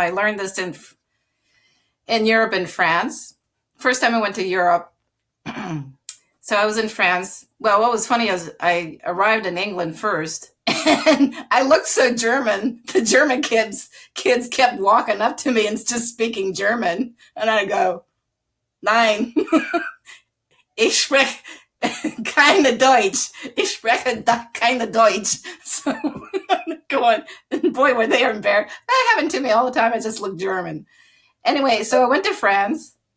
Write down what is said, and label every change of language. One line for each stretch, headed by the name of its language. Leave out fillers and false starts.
English: I learned this in Europe and France. First time I went to Europe. So I was in France. Well, what was funny is I arrived in England first, and I looked so German. The German kids kept walking up to me and just speaking German. And I go,
German: Nein, ich spreche keine Deutsch. Ich spreche keine Deutsch.
English: So I'm going, boy, were they embarrassed. That happened to me all the time. I just looked German. Anyway, so I went to France.